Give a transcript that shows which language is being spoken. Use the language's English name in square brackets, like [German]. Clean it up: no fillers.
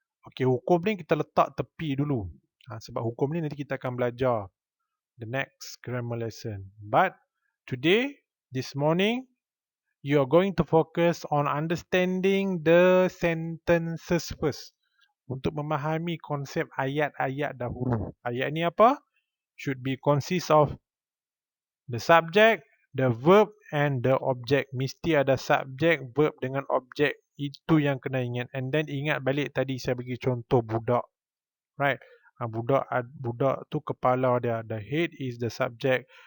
[Malay] Okey, hukum ni kita letak tepi dulu. Sebab hukum ni nanti kita akan belajar [English] the next grammar lesson. But today, this morning, you are going to focus on understanding the sentences first. [Malay] Untuk memahami konsep ayat-ayat dahulu. Ayat ni apa? [English] Should be consist of the subject, the verb and the object. [Malay] Mesti ada subjek, verb dengan objek. Itu yang kena ingat. [English] And then [Malay] ingat balik tadi saya bagi contoh budak. Right? Budak tu kepala dia. [English] The head is the subject.